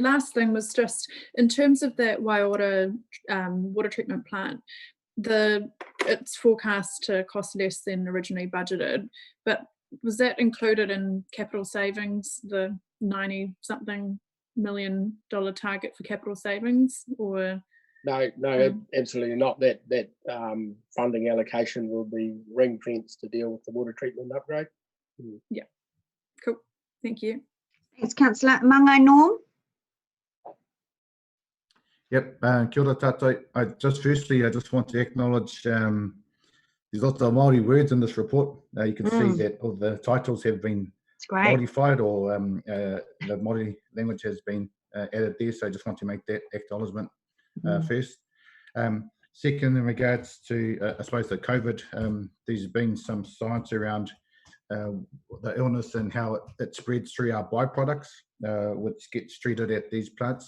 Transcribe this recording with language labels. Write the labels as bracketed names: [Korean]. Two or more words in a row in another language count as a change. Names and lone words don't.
[English] Last thing was just in terms of that Wastewater water treatment plant, it's forecast to cost less than originally budgeted, but was that included in capital savings, the $90-something million target for capital savings, or? No, absolutely not. That funding allocation will be ring fenced to deal with the water treatment upgrade. Yeah, cool, thank you. Thanks, Councillor. Mangai Norm. Yep, [Māori] kia ora tātou. [English] I just want to acknowledge there's lots of Māori words in this report. You can see that all the titles have been modified, or the Māori language has been added there. So I just want to make that acknowledgement first. Second, in regards to, I suppose, the COVID, there's been some science around the illness and how it spreads through our byproducts, which gets treated at these plants.